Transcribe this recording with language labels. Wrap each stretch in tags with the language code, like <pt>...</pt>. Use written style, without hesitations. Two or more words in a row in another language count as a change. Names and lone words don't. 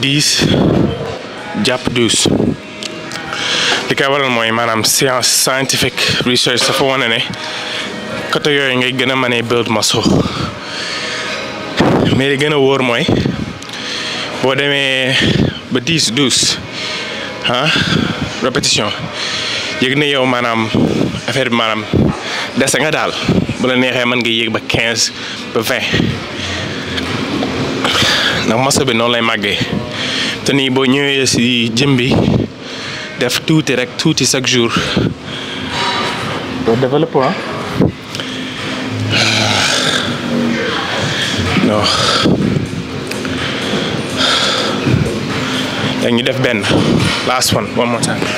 <wo>10 jàpp 12 li koy waral mooy maanaam</wo> <en>science scientific research</en> <wo>dafa wane ne côté yooyu ngay gën a mën a</wo> <en>build muscle</en> <wo>mais li gën a wóor mooy boo demee ba 10 12 répétition yëg na yow maanaam affaire bi maanaam dese nga daal bu la neexee mën nga yéeg ba 15 ba 20 ndax muscle bi noonu lay màggee te nii boo ñëwee si gym bi def tuuti rek tuuti</wo> <fr>chaque jour</fr> <wo>doo développé non yaa ngi def benn</wo> <en>last one more time.</en>